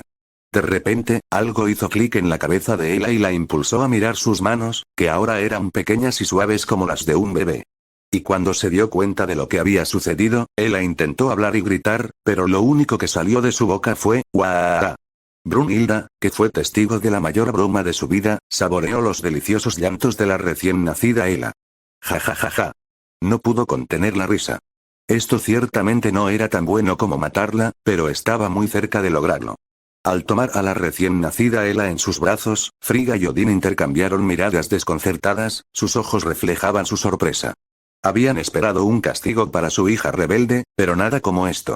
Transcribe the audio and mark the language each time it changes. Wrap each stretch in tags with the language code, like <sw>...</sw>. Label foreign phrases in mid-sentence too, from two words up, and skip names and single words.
<es>De repente, algo hizo clic en la cabeza de Ela y la impulsó a mirar sus manos, que ahora eran pequeñas y suaves como las de un bebé. Y cuando se dio cuenta de lo que había sucedido, Ela intentó hablar y gritar, pero lo único que salió de su boca fue, ¡guau! Brunhilda, que fue testigo de la mayor broma de su vida, saboreó los deliciosos llantos de la recién nacida Ela. Ja ja ja ja. No pudo contener la risa. Esto ciertamente no era tan bueno como matarla, pero estaba muy cerca de lograrlo. Al tomar a la recién nacida Ela en sus brazos, Frigga y Odín intercambiaron miradas desconcertadas, sus ojos reflejaban su sorpresa. Habían esperado un castigo para su hija rebelde, pero nada como esto.</es>